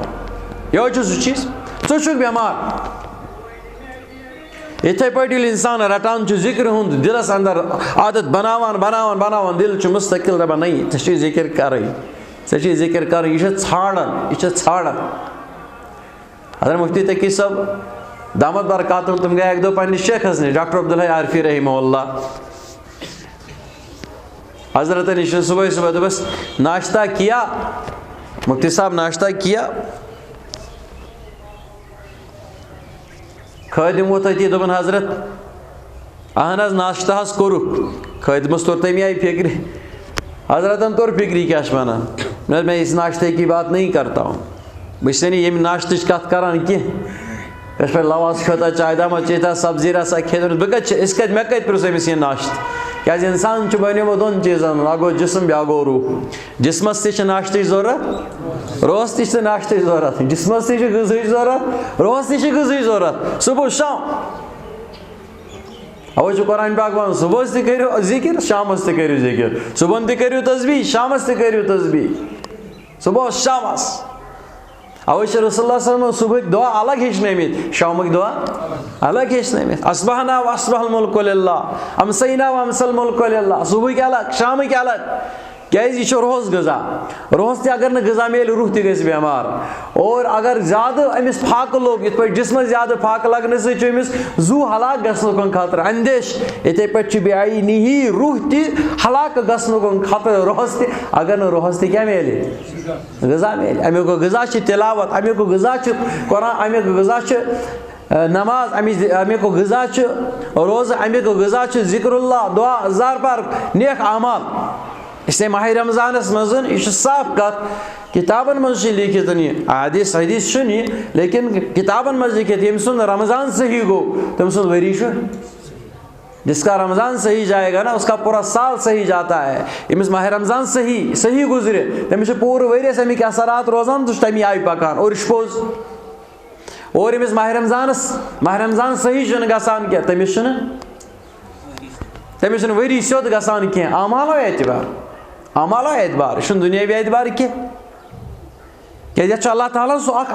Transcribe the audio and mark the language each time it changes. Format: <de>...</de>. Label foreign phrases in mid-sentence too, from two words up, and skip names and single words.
<ks>یِہوے چھُ سُہ چیٖز ژٕ چھُکھ بٮ۪مار. یِتھٕے پٲٹھۍ ییٚلہِ اِنسان رٹان چھُ ذِکرِ ہُنٛد دِلس انٛدر عادت بناوان دِل چھُ مُستقل دپان نہ ژےٚ چھُے ذِکر کرٕنۍ یہِ چھِ ژھانڈان. حضرت مفتی تقی صٲب دامت برکاتہum تِم گٔے اکہِ دۄہ پننِس شیخس نِش ڈاکٹر عبدالحی عارفی</ks> <ar>رحمہ اللہ.</ar> <ks>حضرت نِش صبح دوٚپُس</ks> <ur>ناشتہ کیا مفتی صاحب ناشتہ کیا.</ur> <ks>خٲدِم ووت أتی دوٚپُن حضرت اہن حظ ناشتہ حظ کوٚرُکھ. خٲدمس توٚر تَمہِ آیہِ فِکرِ حضرتن توٚر فِکرِ کیٛاہ چھِ ونان مےٚ</ks> <ur>میں اِس ناشتے کی بات نہیں کرتا ہوں.</ur> <ks>بہٕ چھُس نہٕ ییٚمہِ ناشتٕچ کتھ کران کینٛہہ یتھ پٲٹھۍ لواس کھیوٚوتا چاے داما چیٚتا سبزی رسا کھیٚتا بہٕ کتہِ مےٚ کتہِ پرٛژھ أمِس یہِ ناشتہٕ کیٛازِ اِنسان چھُ بنیومُت 2 چیٖزن اکھ گوٚو جسم بیٛاکھ گوٚو روح. جسمس تہِ چھِ ناشتٕچ ضروٗرت روحس تہِ چھِ ناشتٕچ ضروٗرت جسمس تہِ چھِ غذہٕچ ضروٗرت روحس تہِ چھِ غذہٕچ ضروٗرت صبح شام. اَوَے چھُ قرآن پاک وَنان صُبحس تہِ کٔرِو ذِکر شامس تہِ کٔرِو ذِکر صُبحن تہِ کٔرِو تسبیٖح شامس تہِ کٔرِو تسبیٖح صُبحس شامس. اوے چھِ رسول اللہ</ks> <ar>صلی اللہ علیہ وسلم</ar> <ks>صبحٕکۍ دعا الگ ہیٚچھنٲمٕتۍ شامٕکۍ دعا الگ ہیٚچھنٲمٕتۍ</ks> <ar>اصبحنا و اصبح الملک للہ</ar> <ks>امسینا و امسى الملک للہ صبحٕکۍ الگ شامٕکۍ الگ کیازِ یہِ چھُ روز غذا روز تہِ اگر نہٕ غذا میلہِ روح تہِ گژھِ بٮ۪مار اور اگر زیادٕ أمِس پھاکہٕ لوٚگ یِتھ پٲٹھۍ جسمس زیادٕ پھاکہٕ لگنہٕ سۭتۍ چھُ أمِس زوٗ ہلاک گژھنُک خطرٕ اندیش یِتھے پٲٹھۍ چھُ بیٚیہِ نِہی روح تہِ ہلاک گژھنُک خطرٕ روحس تہِ اگر نہٕ روحس تہِ کیاہ میلہِ غذا میلہِ امیُک غذا چھِ تلاوت امیُک غذا چھُ قرآن امیُک غذا چھُ نماز امیُک غذا چھُ روزٕ امیُک غذا چھُ ذکر اللہ دعا زار پار نیک اعمال</ks> <ur>اس لیے</ur> <ks>ماہ رمضانس منٛز یہِ چھُ صاف کتھ کتابن منٛز چھِ لیکھِتھ یہِ حدیث چھُنہٕ یہِ لیکن کتابن منٛز لیکھِتھ ییٚمہِ سُنٛد رمضان صحیح گوٚو تٔمۍ سُنٛد ؤری چھُ</ks> <ur>جس کا رمضان صحیح جائے گا نا اس کا پورا سال صحیح جاتا ہے</ur> <ks>ییٚمِس ماہ رمضان صحیح گُزرِ تٔمِس چھِ پوٗرٕ ؤریَس اَمِکۍ اثرات روزان تہٕ چھُ تَمی آیہِ پکان اور یہِ چھُ پوٚز اور ییٚمِس ماہ رمضان صحیح چھُنہٕ گژھان کینٛہہ تٔمِس چھُنہٕ ؤری سیوٚد گژھان کینٛہہ اعمالو اعتبار یہِ چھُنہٕ دُنیٲوی اعتبار کینٛہہ کیازِ یتھ چھُ اللہ تعالیٰ ہن سُہ اکھ</ks>